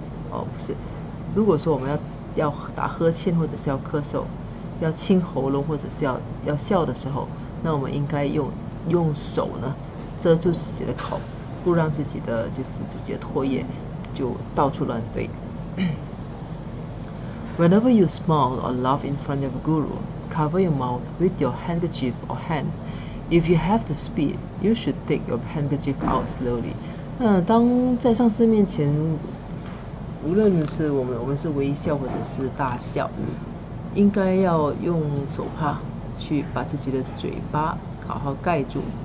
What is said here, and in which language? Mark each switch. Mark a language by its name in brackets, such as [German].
[Chinese] 不是，如果说我们要打呵欠或者是要咳嗽，要清喉咙或者是要笑的时候，那我们应该用手呢遮住自己的口，不让自己的唾液就到处乱飞。 [English] Whenever you smile or laugh in front of a guru, cover your mouth with your handkerchief or hand. If you have the speed, you should take your handkerchief out slowly. [Chinese] 当在上司面前，无论是我们是微笑或者是大笑，应该要用手帕去把自己的嘴巴好好盖住。